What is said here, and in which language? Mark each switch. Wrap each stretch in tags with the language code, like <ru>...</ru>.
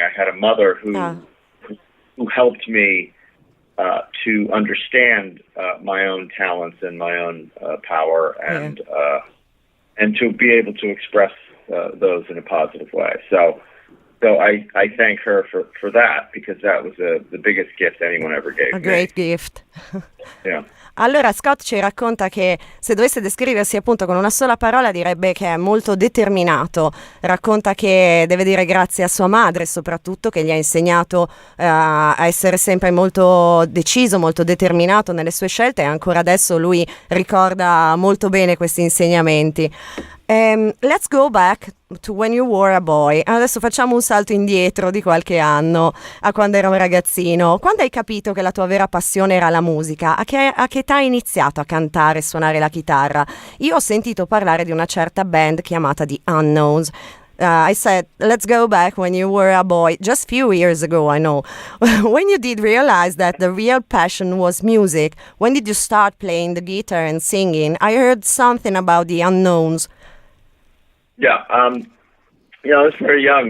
<en>I had a mother who helped me to understand my own talents and my own power and to be able to express those in a positive way. So I thank her for that, because that was the biggest gift anyone ever gave me. A great gift. Yeah.</en> <it>Allora Scott ci racconta che se dovesse descriversi appunto con una sola parola direbbe che è molto determinato. Racconta che deve dire grazie a sua madre soprattutto, che gli ha insegnato a essere sempre molto deciso, molto determinato nelle sue scelte, e ancora adesso lui ricorda molto bene questi insegnamenti.</it> <en>Let's go back to when you were a boy.</en> <it>Adesso facciamo un salto indietro di qualche anno, a quando era un ragazzino. Quando hai capito che la tua vera passione era la musica? A che età hai iniziato a cantare e suonare la chitarra? Io ho sentito parlare di una certa band chiamata The Unknowns.</it> <en>I said, let's go back when you were a boy, just few years ago, I know. When you did realize that the real passion was music, when did you start playing the guitar and singing? I heard something about The Unknowns. Yeah. I was very young.</en>